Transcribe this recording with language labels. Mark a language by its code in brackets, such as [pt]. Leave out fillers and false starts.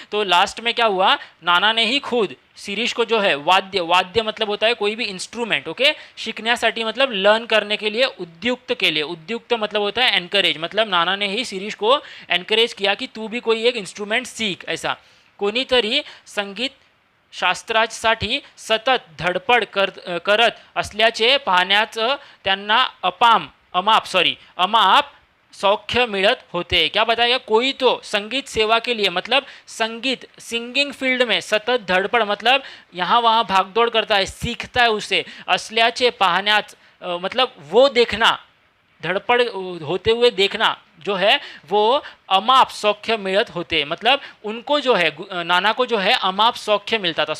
[hi] तो लास्ट में क्या हुआ, नाना ने ही खुद शिरीष को जो है वाद्य मतलब होता है कोई भी इंस्ट्रूमेंट, ओके, शिकण्यासाठी मतलब लर्न करने के लिए उद्युक्त के लिए, उद्युक्त मतलब होता है एनकरेज, मतलब नाना ने ही शिरीष को एनकरेज किया कि तू भी कोई एक इंस्ट्रूमेंट सीख, ऐसा। [mr] कोणीतरी संगीत शास्त्रासाठी सतत धडपड करत असल्याचे पाहण्याचं त्यांना अमाप सौख्य मिलत होते। [hi] क्या बताया, कोई तो संगीत सेवा के लिए, मतलब सिंगिंग फील्ड में सतत धड़पड़ मतलब यहाँ वहाँ भागदौड़ करता है, सीखता है उसे, असल्याचे पाहण्याच मतलब वो देखना, धड़पड़ होते हुए देखना जो है वो अमाप सौख्य मिलत होते, मतलब उनको जो है नाना को जो है अमाप सौख्य मिलता था।